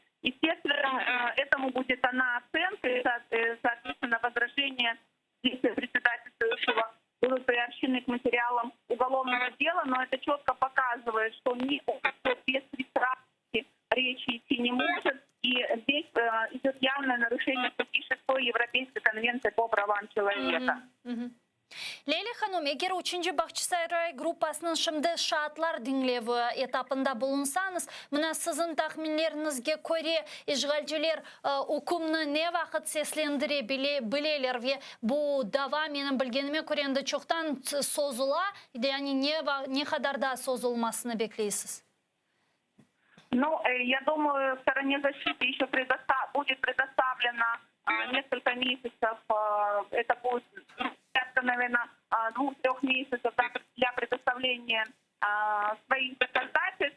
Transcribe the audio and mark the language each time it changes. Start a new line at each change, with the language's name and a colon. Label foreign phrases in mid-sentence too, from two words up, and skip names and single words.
Russian: Естественно, этому будет дана оценка, и, соответственно, возражения действия председательствующего будут приобщены к материалам уголовного дела, но это четко показывает, что без пристрастности речи идти не может, и здесь идет явное нарушение статьи 6 Европейской конвенции по правам человека.
Crimean Tatar: Leyla Hanım, eğer 3. Bahçesaray Grupasının şimdi şartlar dinlevi etapında bulunsanız, mına sizin tahminlerinizge göre işgalciler hukumunu ne vakit seslendirebilirler ve bu dava benim bilgenime göre çoktan sozula, yani ne kadar da sozulmasını bekliyorsunuz?
Russian: Ну, я думаю, стороне защиты еще будет предоставлено несколько месяцев, это будет, наверное, 2-3 месяцев для предоставления своих доказательств.